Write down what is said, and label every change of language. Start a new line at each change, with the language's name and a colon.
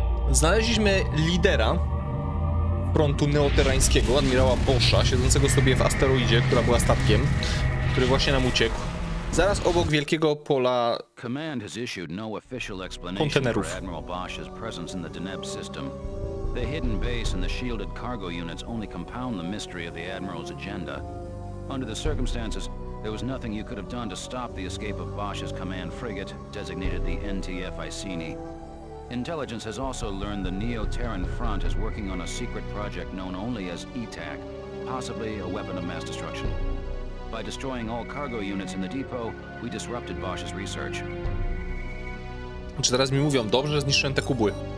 Polish: Znaleźliśmy lidera frontu neoterańskiego, admirała Boscha, siedzącego sobie w asteroidzie, która była statkiem, który właśnie nam uciekł. Zaraz obok wielkiego pola
English: Command has issued no official explanation
Polish: kontenerów.
English: for Admiral Bosch's presence in the Deneb system. The hidden base and the shielded cargo units only compound the mystery of the Admiral's agenda. Under the circumstances, there was nothing you could have done to stop the escape of Bosch's command frigate, designated the NTF Iceni. Intelligence has also learned the Neo-Terran Front is working on a secret project known only as ETAC, possibly a weapon of mass destruction. By destroying all cargo units in the depot, we disrupted Bosch's research.
Polish: Czy teraz mi mówią, dobrze, że zniszczyłem te kubły.